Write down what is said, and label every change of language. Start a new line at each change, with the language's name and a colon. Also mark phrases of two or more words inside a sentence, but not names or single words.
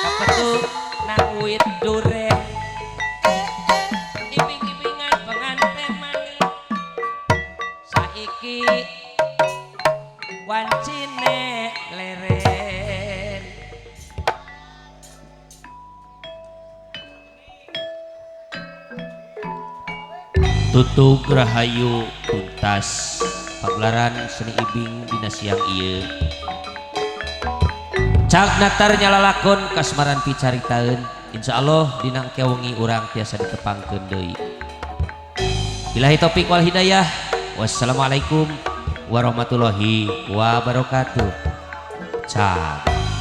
Javanese: kapetuk nang wit duren ibing-ibingan penganten maning saiki wancine leren
Sundanese: Tutug Rahayu tuntas pagelaran seni ibing dina siang ieu cak natar nyalalakon kasmaran picaritaeun insyaallah dina engke wengi urang tiasa ditepangkeun deui
Arabic: بالله التوفيق والهداية والسلام عليكم ورحمة الله وبركاته
Sundanese: cak